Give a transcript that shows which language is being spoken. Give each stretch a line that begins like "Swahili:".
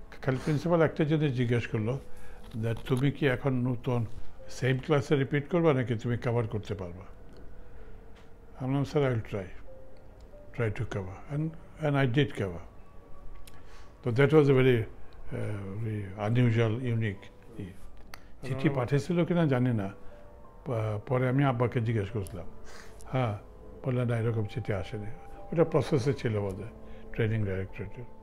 Bangla: খালি প্রিন্সিপাল একটা জিনিস জিজ্ঞেস করলো, দ্যাট তুমি কি এখন নতুন সেম ক্লাসে রিপিট করবা নাকি তুমি কভার করতে পারবা? আমি বললাম sir
English: I will try to cover, and I did cover. So that was a very unusual, unique.
Bangla: চিঠি পাঠিয়েছিল কিনা জানি না, পরে আমি আব্বাকে জিজ্ঞেস করছিলাম, হ্যাঁ বললেন না এরকম চিঠি আসেনি, ওটা প্রসেসে ছিল বোধহয় ট্রেনিং ডাইরেক্টরেটে।